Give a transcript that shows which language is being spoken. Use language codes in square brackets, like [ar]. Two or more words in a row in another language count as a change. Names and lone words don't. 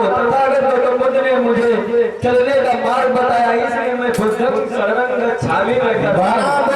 [hi] तथागत गौतम बुद्ध ने मुझे चलने का मार्ग बताया, इसलिए मैं [pi] बुद्धं शरणं गच्छामि [hi] में करता बड़ा हूँ।